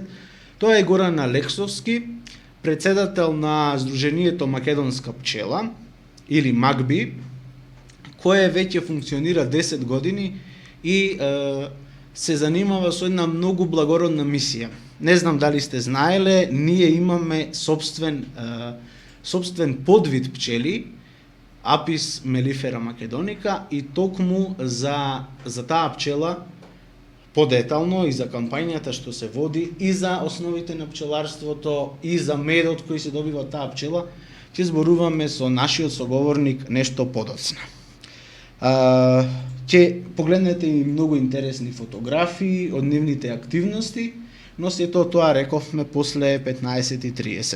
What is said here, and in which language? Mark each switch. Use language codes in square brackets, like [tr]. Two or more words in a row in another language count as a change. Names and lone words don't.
[mk] Тоа е Горан Алексовски, председател на Сдруженијето Македонска пчела, или МАКБИ, кое веќе функционира 10 години и се занимава со една многу благородна мисија. Не знам дали сте знаеле, ние имаме собствен подвид пчели, Apis mellifera macedonica, и токму за таа пчела подетално и за кампањата што се води и за основите на пчеларството и за медот кој се добива од таа пчела, ќе зборуваме со нашиот соговорник нешто подоцна. Ќе погледнете и многу интересни фотографии од нивните активности, но сето тоа рековме после 15:30.